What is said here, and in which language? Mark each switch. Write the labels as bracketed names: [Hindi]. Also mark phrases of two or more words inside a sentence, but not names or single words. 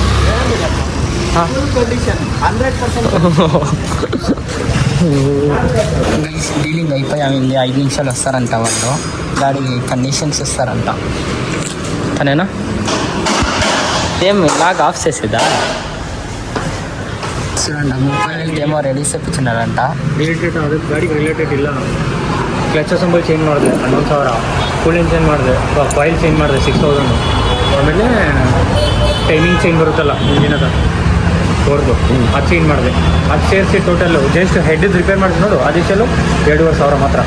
[Telugu] డీలింగ్ అయిపోయింది. 5 నిమిషాలు వస్తారంట వాళ్ళు, గాడి కండిషన్స్ ఇస్తారంట. తనేనా ఏం [English] log off [Telugu] చేసేదా? చూడండి ఏమో రెడీ చెప్తున్నారంట. [Kannada] ರಿಲೇಟೆಡ್ ಅದಕ್ಕೆ ಗಾಡಿಗೆ ರಿಲೇಟೆಡ್ ಇಲ್ಲ. [English] clutch assembly change [Kannada] ಮಾಡಿದೆ 11,000, [English] cooling change [Kannada] ಮಾಡಿದೆ, [English] coil change [Kannada] ಮಾಡಿದೆ 6,000. ಆಮೇಲೆ [English] timing change [Kannada] ಬರುತ್ತಲ್ಲ ಇಂಜಿನದ ತೋರ್ದು ಅದು ಚೇಂಜ್ ಮಾಡಿದೆ. ಅದು ಸೇರಿಸಿ [English] total just [Kannada] ಹೆಡ್ದು ರಿಪೇರ್ ಮಾಡಿಸಿ ನೋಡು ಅದೆಷ್ಟೆಲ್ಲ 2,500